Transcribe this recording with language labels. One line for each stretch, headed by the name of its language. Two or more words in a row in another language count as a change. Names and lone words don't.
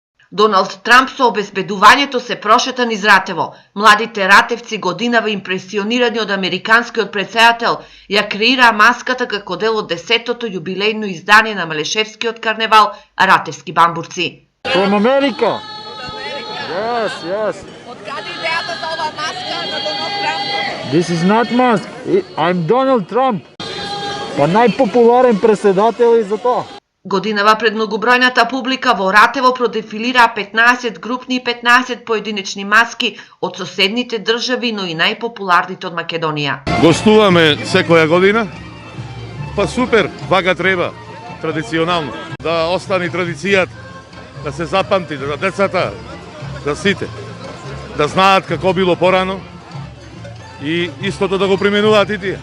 Macedonian: Доналд Трамп со обезбедувањето се прошета низ Ратево. Младите ратевци годинава импресионирани од американскиот претседател ја креираа маската како дел од 10-тото јубилејно издание на Малешевскиот карневал Ратевски бамбурци.
English: From America. Yes, yes.
Macedonian: Од каде идејата за оваа маска на Доналд Трамп?
English: This is not mask. I'm Donald Trump.
Macedonian: Па најпопуларен претседател и за тоа. Годинава пред многобројната публика во Ратево продефилираа 15 групни и 15 поединечни маски од соседните држави, но и најпопуларните од Македонија. Гостуваме секоја година, па супер, вака треба, традиционално, да остани традицијата, да се запамти, да децата, да сите, да знаат како било порано и истото да го применуваат и тие.